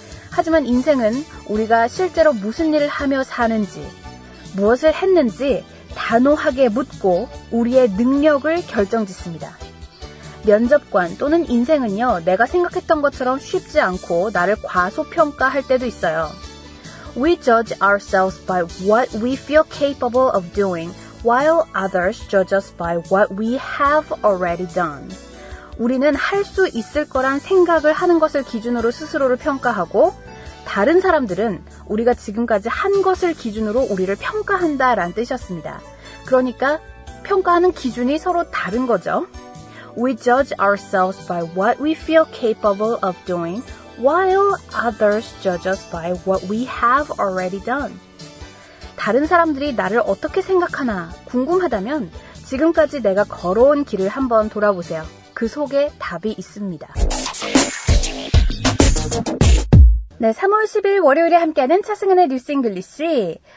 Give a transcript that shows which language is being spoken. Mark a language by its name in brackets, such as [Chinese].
[Korean] 하지만 인생은 우리가 실제로 무슨 일을 하며 사는지, 무엇을 했는지 단호하게 묻고 우리의 능력을 결정짓습니다. 면접관 또는 인생은요, 내가 생각했던 것처럼 쉽지 않고 나를 과소평가할 때도 있어요. [English] We judge ourselves by what we feel capable of doing, while others judge us by what we have already done. [Korean] 우리는 할 수 있을 거란 생각을 하는 것을 기준으로 스스로를 평가하고, 다른 사람들은 우리가 지금까지 한 것을 기준으로 우리를 평가한다라는 뜻이었습니다. 그러니까 평가하는 기준이 서로 다른 거죠. [English] We judge ourselves by what we feel capable of doing, while others judge us by what we have already done. [Korean] 다른 사람들이 나를 어떻게 생각하나 궁금하다면 지금까지 내가 걸어온 길을 한번 돌아보세요. 그 속에 답이 있습니다. 네, 3월 10일 월요일에 함께하는 차승은의 뉴스 잉글리시.